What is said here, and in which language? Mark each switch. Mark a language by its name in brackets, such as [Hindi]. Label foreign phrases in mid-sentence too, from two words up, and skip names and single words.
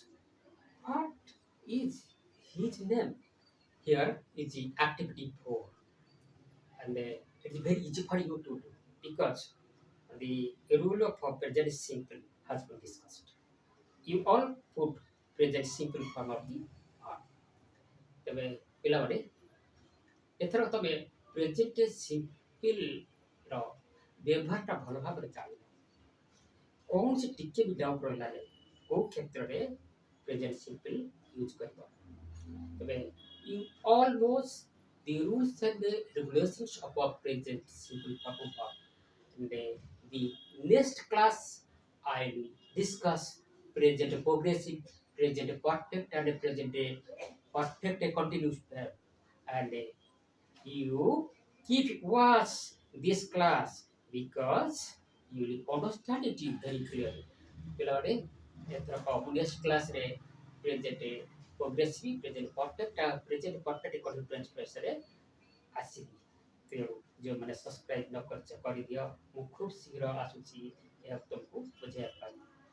[English] What is his name? Here is the activity 4, and it is very easy for you to do because the rule of present simple has been discussed. You all put present simple form of the verb. [Odia] ତେବେ ପିଲାମାନେ ଏଥର ତମେ [English] present simpleର [Odia] ବ୍ୟବହାରଟା ଭଲ ଭାବରେ ଜାଣିବ। କୌଣସି ଟିକେ ବି ଡାଉଟ୍ ରହିଲା ନାହିଁ କେଉଁ କ୍ଷେତ୍ରରେ [English] present simple use [Odia] କରିବ। [English] ତେବେ you all knows the rules and the regulations of our present simple form of verb. In the next class, I will discuss present progressive, present perfect, and present perfect continuous verb. And you keep watch this class because you will understand it very clearly. [Odia] ପିଲାମାନେ ଏଥରକ [English] next classରେ present progressive present perfect [Odia] ଆଉ [English] present perfect continuous [Odia] ପ୍ରେସରେ ଆସିବି। ତେଣୁ ଯେଉଁମାନେ ସବସ୍କ୍ରାଇବ୍ ନ କରିଛ କରିଦିଅ। ମୁଁ ଖୁବ୍ ଶୀଘ୍ର ଆସୁଛି ଏହା ତୁମକୁ ବୁଝାଇବା ପାଇଁ।